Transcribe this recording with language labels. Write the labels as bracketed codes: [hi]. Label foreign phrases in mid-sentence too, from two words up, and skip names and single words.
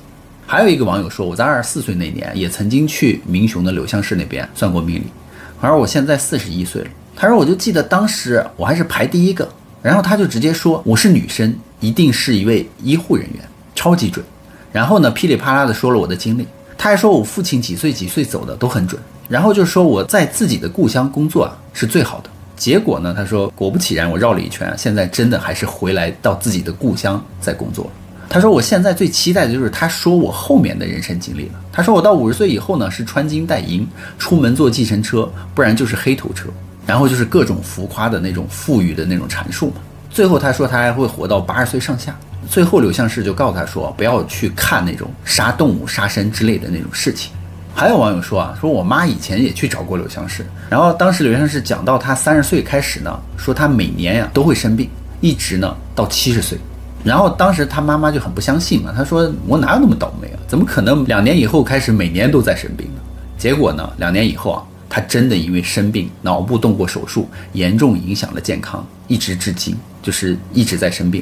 [zh] 還有一個網友說，我在24歲那年也曾經去民雄的柳相士那邊算過命理，而我現在41歲了。他說我就記得當時我還是排第一個，然後他就直接說我是女生，一定是一位醫護人員，超級準。然後呢噼里啪啦的說了我的經歷，他還說我父親幾歲走的都很準，然後就說我在自己的故鄉工作是最好的。結果呢他說果不其然，我繞了一圈現在真的還是回來到自己的故鄉在工作了。他說我現在最期待的就是他說我後面的人生經歷了。他說我到50歲以後呢，是穿金戴銀，出門坐計程車，不然就是黑頭車。然後就是各種浮誇的那種富裕的那種阐述嘛。最後他说他還会活到80岁上下。最後柳相士就告訴他说，不要去看那种杀动物、杀生之类的那种事情。还有网友说说我媽以前也去找過柳相士，然後當時柳相士講到他30歲開始呢，說他每年都會生病，一直呢到70歲。然後當時他媽媽就很不相信嘛，他說我哪有那麼倒霉啊，怎麼可能2年以後開始每年都在生病呢？結果呢2年以後啊，他真的因為生病，腦部動過手術，嚴重影響了健康，一直至今就是一直在生病。